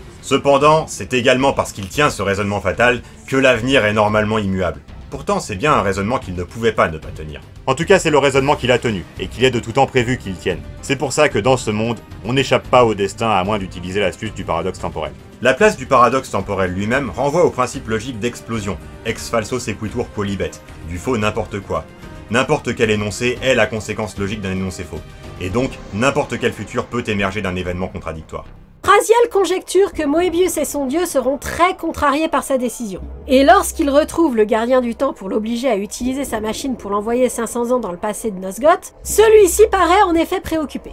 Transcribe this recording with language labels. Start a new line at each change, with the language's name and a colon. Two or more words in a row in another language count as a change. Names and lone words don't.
French: Cependant, c'est également parce qu'il tient ce raisonnement fatal que l'avenir est normalement immuable. Pourtant, c'est bien un raisonnement qu'il ne pouvait pas ne pas tenir. En tout cas, c'est le raisonnement qu'il a tenu, et qu'il est de tout temps prévu qu'il tienne. C'est pour ça que dans ce monde, on n'échappe pas au destin à moins d'utiliser l'astuce du paradoxe temporel. La place du paradoxe temporel lui-même renvoie au principe logique d'explosion,
Latin: ex falso sequitur quolibet,
French: du faux n'importe quoi. N'importe quel énoncé est la conséquence logique d'un énoncé faux. Et donc, n'importe quel futur peut émerger d'un événement contradictoire. Raziel conjecture que Moebius et son dieu seront très contrariés par sa décision. Et lorsqu'il retrouve le gardien du temps pour l'obliger à utiliser sa machine pour l'envoyer 500 ans dans le passé de Nosgoth, celui-ci paraît en effet préoccupé.